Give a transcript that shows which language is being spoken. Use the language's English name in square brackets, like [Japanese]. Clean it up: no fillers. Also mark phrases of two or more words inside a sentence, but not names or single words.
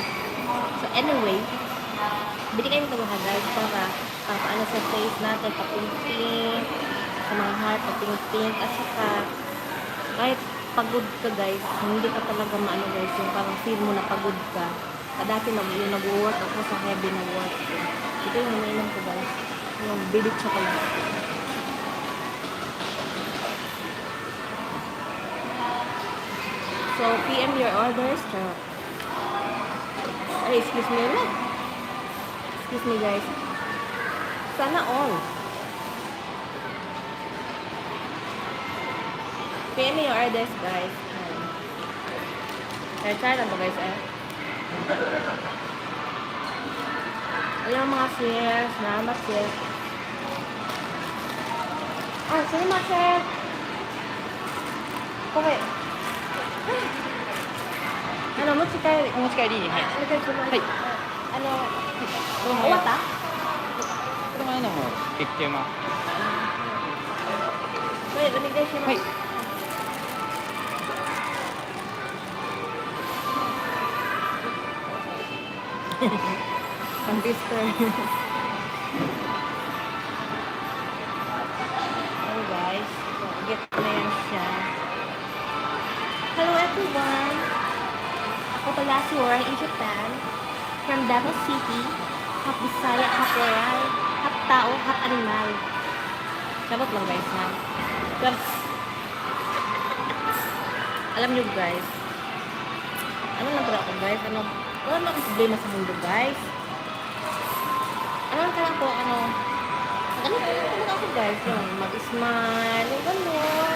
[English] So, anyway, [Filipino] bili kayo ng mga guys para paano sa face natin, papinting, sa mga heart, papinting, at saka, kahit pagod ka guys, hindi ka talaga maano guys, yung parang feel mo na pagod ka. Dati yung nag-work ako sa heavy na work. Ito yung nainom ko guys, yung bilit chocolate. [English] So, PM your orders. Ay, excuse me ulit. Excuse me guys. [Filipino] Sana all. [English] PM your orders guys. [Filipino] Try lang to guys eh. Ayan mga sis. Salamat sis. Oh, salamat sis. [Japanese] Okay. 持ち帰り。お持ち帰りに、はい。お願いします。はい。終わった？この前のもできてます。これお願いします。はい。 [Filipino] Pang-tester. Oh guys, get na yan siya. [English] Hello everyone! [Filipino] Ako pala si [English] Warren in Japan, from Davao City, half Bisaya, half Oral, half tao, half animal. [Cebuano] Sabot lang guys ha. [Filipino] Alam nyo guys, ano lang pala ako guys, wala na akong problema sa mundo guys. Ano lang pala ako, ganito lang talaga ako guys, yung mag-smile, yung gano'n.